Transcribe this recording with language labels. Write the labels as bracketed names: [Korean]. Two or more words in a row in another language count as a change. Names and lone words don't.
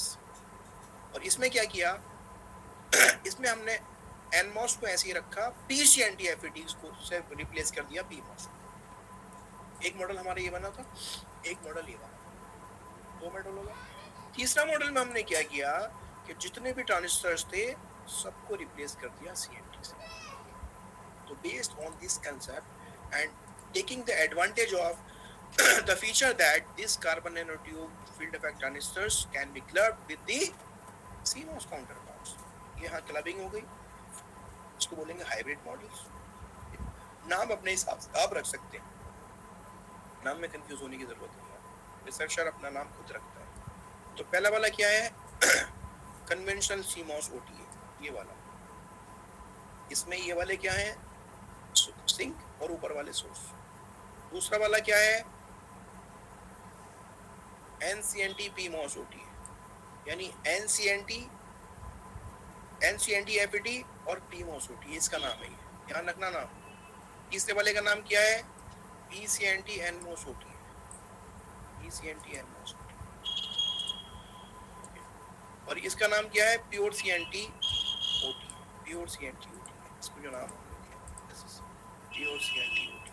[Hindi] और इसमें क्या किया, इसमें हमने NMOS को ऐसे ही रखा, PCNT FETs को से रिप्लेस कर दिया PMOS. एक मॉडल हमारा ये बना था, एक मॉडल ये बना, 2 मॉडल होगा. तीसरा मॉडल में हमने क्या किया कि जितने भी ट्रांजिस्टर्स थे सबको रिप्लेस कर दिया CNT से. [English] So based on this concept and taking the advantage of the feature that this carbon nanotube field effect transistors can be clubbed with the CMOS counterparts. [Hindi] यहाँ क्लबिंग हो गई, इसको बोलेंगे [English] hybrid models. [Hindi] नाम अपने हिसाब से आप रख सकते हैं, नाम में कंफ्यूज होने की जरूरत नहीं है, रिसर्चर अपना नाम खुद रखता है. तो पहला वाला क्या है, कन्वेंशनल CMOS OTA, ये वाला. इसमें ये वाले क्या है, सिंक और ऊपर वाले सोर्स. दूसरा वाला क्या है, NCNT PMOS OTA, यानी NCNT FET और PMOS OTA, इसका नाम है, ध्यान रखना नाम. तीसरे वाले का नाम क्या है, PCNT NMOS OTA, PCNT NMOS OTA. और इसका नाम क्या है, प्योर CNT OTA, प्योर CNT OTA, इसको जो नाम प्योर CNT OTA.